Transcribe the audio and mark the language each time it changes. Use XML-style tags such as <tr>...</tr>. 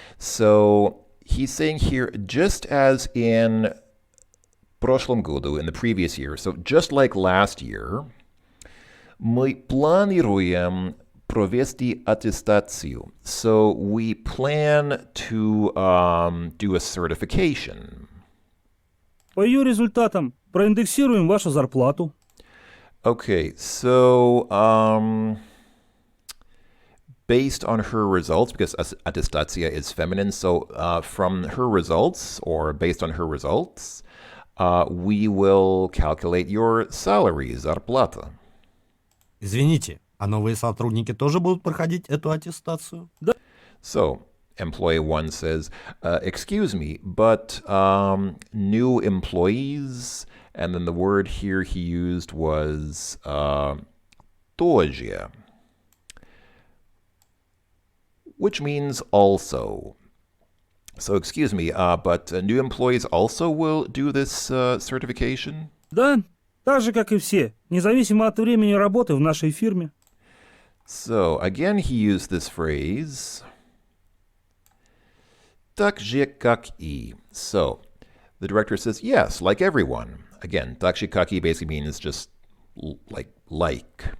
<en>So he's saying here just as in</en> <ru>прошлом году,</ru> <en>in the previous year. So just like last year,</en> <ru>мы планируем провести аттестацию.</ru> <en>So we plan to do a certification.</en> <ru>По ее результатам проиндексируем вашу зарплату.</ru> <en>Okay, so based on her results, because attestatia is feminine, so from her results, or based on her results, we will calculate your salary, зарплата.</en> <ru>Извините, а новые сотрудники тоже будут проходить эту аттестацию? Да.</ru> <en>So, employee 1 says, excuse me, but new employees, and then the word here he used was тоже, which means also. So, excuse me, but new employees also will do this certification?</en> <ru>Да, так же, как и все, независимо от времени работы в нашей фирме.</ru> <en>So, again, he used this phrase,</en> <ru>так же как и.</ru> <en>So, the director says, yes, like everyone. Again,</en> <ru>так же как и</ru> <en>basically means just like.</en>